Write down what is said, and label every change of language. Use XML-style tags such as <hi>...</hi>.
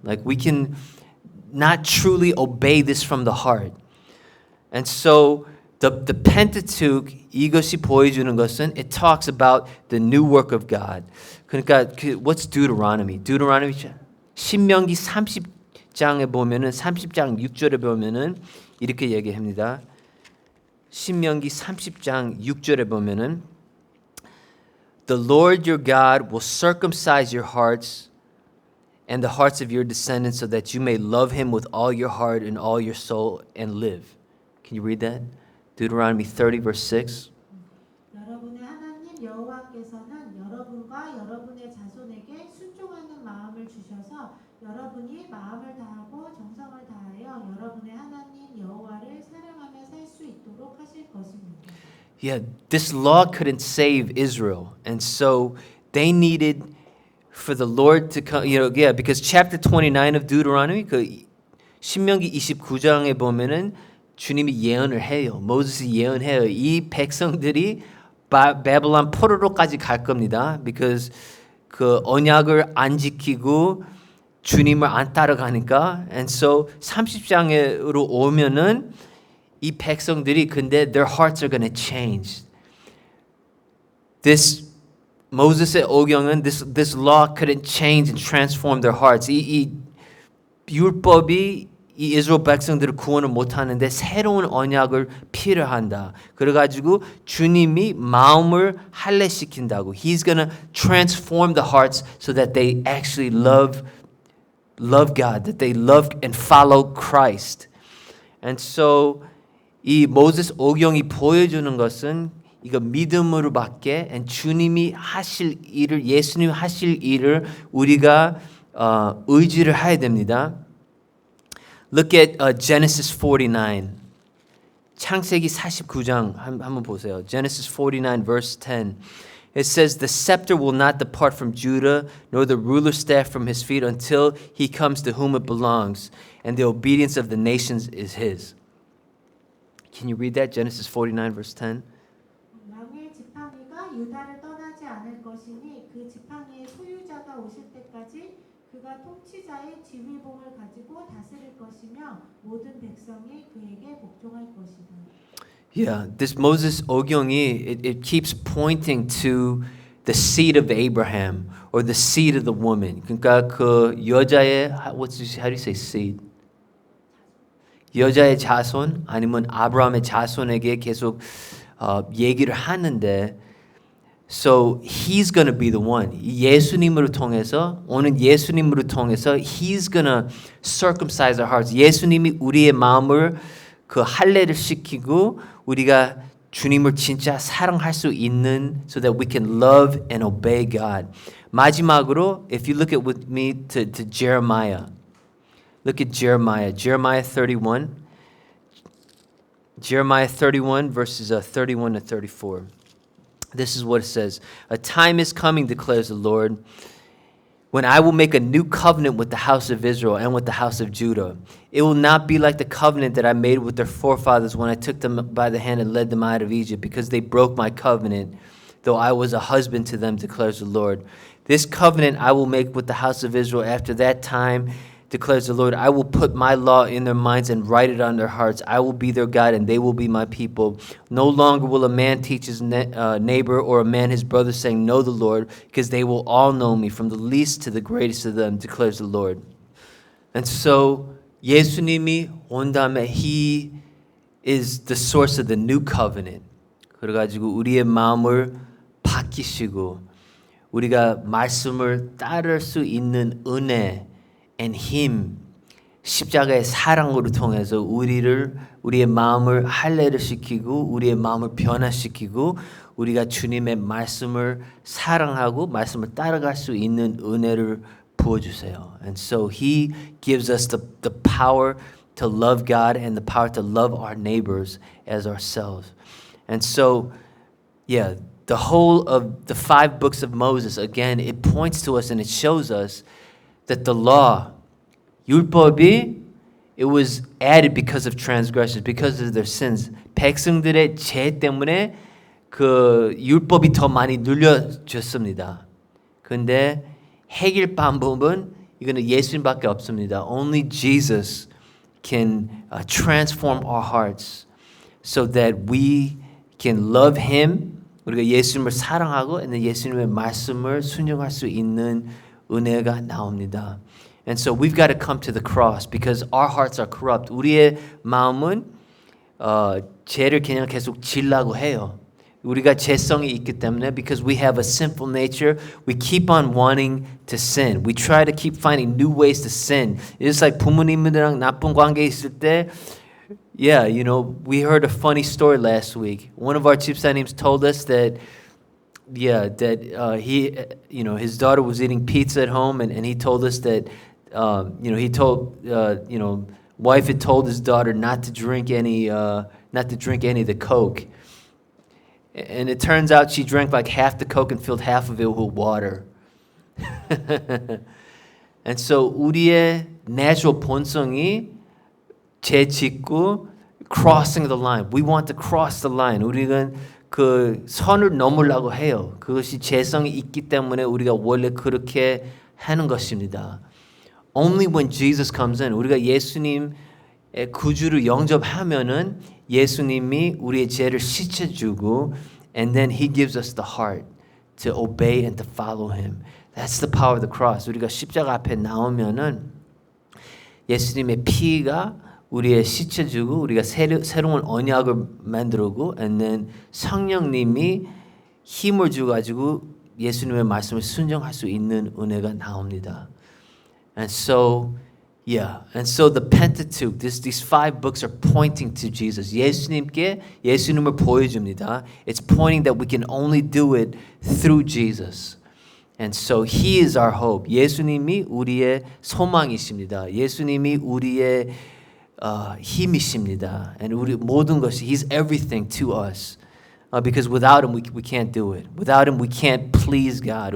<en>Like we can not truly obey this from the heart. And so the Pentateuch</en> <ko>이것이 보여주는 것은</ko> <en>it talks about the new work of God.</en> <ko>그러니까</ko> <en>what's Deuteronomy?</en> <ko>Deuteronomy 신명기 30장에 보면은 30장 6절에 보면은 이렇게 얘기합니다. 신명기 30장 6절에 보면은</ko> <en>The Lord your God will circumcise your hearts and the hearts of your descendants so that you may love him with all your heart and all your soul and live. Can you read that? Deuteronomy 30 verse 6.</en> <ko>여러분의 하나님 여호와께서는 여러분과 여러분의 자손에게 순종하는 마음을 주셔서 여러분이 마음을 다하고 정성을 다하여 여러분의 하나님 여호와를 사랑하며 살 수 있도록 하실 것입니다.</ko> <en>Yeah, this law couldn't save Israel. And so they needed for the Lord to come, because chapter 29 of Deuteronomy,</en> <ko>그 신명기 29장에 보면은 주님이 예언을 해요. 모세스 예언해요. 이 백성들이 바벨론 포로로까지 갈 겁니다. Because 그 언약을 안 지키고 주님을 안 따라가니까 and so 30장으로 오면은 이 백성들이 근데</ko> <en>their hearts are going to change. This</en> <ko>Moses의 오경은</ko> <en>this law couldn't change and transform their hearts.</en> <ko>이 율법이 이 이스라엘 백성들을 구원을 못 하는데 새로운 언약을 필요한다. 그래가지고 주님이 마음을 할례시킨다고.</ko> <en>He's gonna transform the hearts so that they actually love God, that they love and follow Christ.</en> <ko>And so 이 모세스 오경이 보여주는 것은 이거 믿음으로밖에 and 주님이 하실 일을 예수님이 하실 일을 우리가 의지를 해야 됩니다.</ko> <en>Look at Genesis 49.</en> <ko>창세기 49장 한번 보세요.</ko> <en>Genesis 49 verse 10. It says, "The scepter will not depart from Judah, nor the ruler's staff from his feet until he comes to whom it belongs, and the obedience of the nations is his." Can you read that? Genesis 49 verse 10.</en> <ko>왕의 지팡이가 유다를 떠나지 않을 것이니 그 지팡이의 소유자가 오실 때까지 그가 통치자의 지휘봉을 가지고 다스릴 것이며 모든 백성이 그에게 복종할 것이다.</ko> <en>Yeah, this Moses 오경이 it keeps pointing to the seed of Abraham or the seed of the woman.</en> <ko>그러니까 그 여자의</ko> <en>how do you say seed?</en> <ko>여자의 자손 아니면 아브라함의 자손에게 계속 얘기를 하는데</ko> <en>so he's going to be the one.</en> <ko>예수님으로 통해서 오는 예수님으로 통해서</ko> <en>he's going to circumcise our hearts.</en> <ko>예수님이 우리의 마음을 그 할례를 시키고 우리가 주님을 진짜 사랑할 수 있는</ko> <en>so that we can love and obey God.</en> <ko>마지막으로</ko> <en>if you look at with me to Jeremiah. Look at Jeremiah 31. Jeremiah 31 verses 31 to 34. This is what it says. "A time is coming, declares the Lord, when I will make a new covenant with the house of Israel and with the house of Judah. It will not be like the covenant that I made with their forefathers when I took them by the hand and led them out of Egypt, because they broke my covenant, though I was a husband to them, declares the Lord. This covenant I will make with the house of Israel after that time, declares the Lord. I will put my law in their minds and write it on their hearts. I will be their God and they will be my people. No longer will a man teach his neighbor or a man his brother, saying, know the Lord, because they will all know me, from the least to the greatest of them, declares the Lord." And so</en> <ko>예수님이 온 다음에</ko> <en>He is the source of the new covenant.</en> <ko>그래가지고 우리의 마음을 바뀌시고 우리가 말씀을 따를 수 있는 은혜 and Him, 십자가의 사랑으로 통해서 우리의 마음을 할례를 시키고 우리의 마음을 변화시키고 우리가 주님의 말씀을 사랑하고 말씀을 따라갈 수 있는 은혜를 부어주세요.</ko> <en>And so He gives us the power to love God and the power to love our neighbors as ourselves. And so, yeah, the whole of the 5 books of Moses, again, it points to us and it shows us that the law, 율법이, it was added because of transgressions, because of their sins.</en> <ko>백성들의 죄 때문에 그 율법이 더 많이 눌려졌습니다. 근데 해결 방법은 이거는 예수님밖에 없습니다.</ko> <en>Only Jesus can transform our hearts so that we can love Him.</en> <ko>우리가 예수님을 사랑하고 예수님의 말씀을 순종할 수 있는 은혜가 나옵니다.</ko> <en>And so we've got to come to the cross because our hearts are corrupt.</en> <ko>우리의 마음은 죄를 그냥 계속 지려고 해요. 우리가 죄성이 있기 때문에</ko> <en>because we have a sinful nature, we keep on wanting to sin. We try to keep finding new ways to sin. It's like</en> <ko>부모님들이랑 나쁜 관계 있을 때</ko> <en>yeah, you know, we heard a funny story last week. One of our 집사님s told us that he, you know, his daughter was eating pizza at home, and he told us that, you know, he told, you know, wife had told his daughter not to drink any of the Coke, and it turns out she drank like half the Coke and filled half of it with water. And so</en> <ko>우리의</ko> <en>natural</en> <ko>본성이 죄 짓고</ko> <en>crossing the line. We want to cross the line.</en> <ko>우리는 그 선을 넘으려고 해요. 그것이 죄성이 있기 때문에 우리가 원래 그렇게 하는 것입니다.</ko> <en>Only when Jesus comes in,</en> <ko>우리가 예수님의 구주를 영접하면은 예수님이 우리의 죄를 씻어주고</ko> <en>and then he gives us the heart to obey and to follow him. That's the power of the cross.</en> <ko>우리가 십자가 앞에 나오면은 예수님의 피가 우리의 씻어주고 우리가 새로운 언약을 만들고 and then 성령님이 힘을 주가지고 예수님의 말씀을 순종할 수 있는 은혜가 나옵니다.</ko> <en>And so the Pentateuch, these 5 books are pointing to Jesus.</en> <ko>예수님을 보여줍니다.</ko> <en>It's pointing that we can only do it through Jesus. And so He is our hope.</en> <ko>예수님이 우리의 소망이십니다. 예수님이 우리의 힘이십니다.</ko> <en>And</en> <ko>우리 모든 것이</ko> <en>He's everything to us. Because without Him we can't do it. Without Him we can't please God.</en>